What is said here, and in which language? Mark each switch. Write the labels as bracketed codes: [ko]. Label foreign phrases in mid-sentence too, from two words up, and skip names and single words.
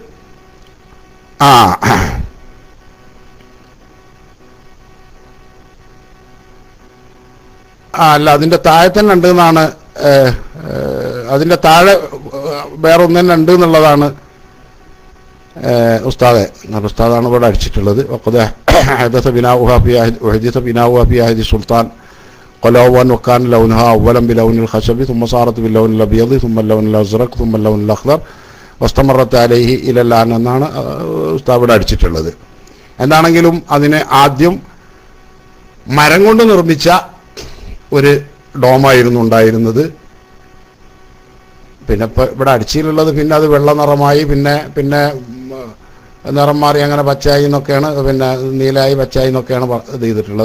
[ml] അല്ല, അതിൻ്റെ താഴെ തന്നെ ഉണ്ട് എന്നാണ്, അതിൻ്റെ താഴെ വേറെ ഒന്നും തന്നെ ഉണ്ട് എന്നുള്ളതാണ് ഉസ്താദാണ് ഇവിടെ അടിച്ചിട്ടുള്ളത്. [ar] സുൽത്താൻ قلوان وكان لونها أولا بلون الخشب ثم صارت باللون الأبيض ثم اللون الأزرق ثم اللون الأخضر واستمرت عليه إلى الآن [ml] എന്നാണ് ഉസ്താദ് ഇവിടെ അടിച്ചിട്ടുള്ളത്. എന്താണെങ്കിലും അതിനെ ആദ്യം മരം കൊണ്ട് നിർമ്മിച്ച ഒരു ഡോമായിരുന്നു ഉണ്ടായിരുന്നത്. പിന്നെ ഇപ്പം ഇവിടെ അടിച്ചിലുള്ളത് പിന്നെ അത് വെള്ള നിറമായി, പിന്നെ നിറം മാറി അങ്ങനെ പച്ചയായി എന്നൊക്കെയാണ്, പിന്നെ നീലായി പച്ചയായി എന്നൊക്കെയാണ് ഇത് ചെയ്തിട്ടുള്ളത്.